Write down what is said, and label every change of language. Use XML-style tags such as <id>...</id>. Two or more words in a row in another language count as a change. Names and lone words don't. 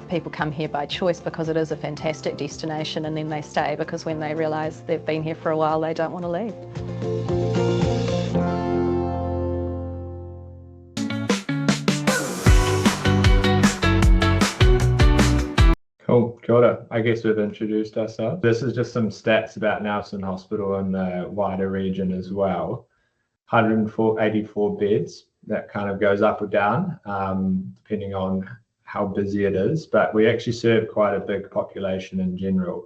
<en>People come here by choice because it is a fantastic destination, and then they stay because when they realise they've been here for a while, they don't want to leave. Cool,</en> <mi>kia ora.</mi> <en>I guess we've introduced ourselves. This is just some stats about Nelson Hospital and the wider region as well. 184 beds. That kind of goes up or down depending on how busy it is, but we actually serve quite a big population in general.</en>